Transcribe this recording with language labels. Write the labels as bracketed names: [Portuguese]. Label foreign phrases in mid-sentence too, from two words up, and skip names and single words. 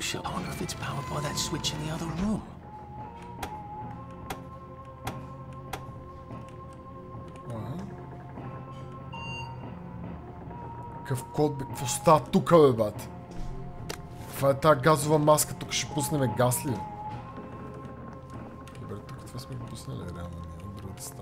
[English] I wonder if it's powered by that switch in the other room. [Bulgarian] Какъв код бе? Какво става тука, бе, бат? Това е тази газова маска, тук ще пуснем газ ли? Добре, тук това сме го пуснали, реално няма друга да става.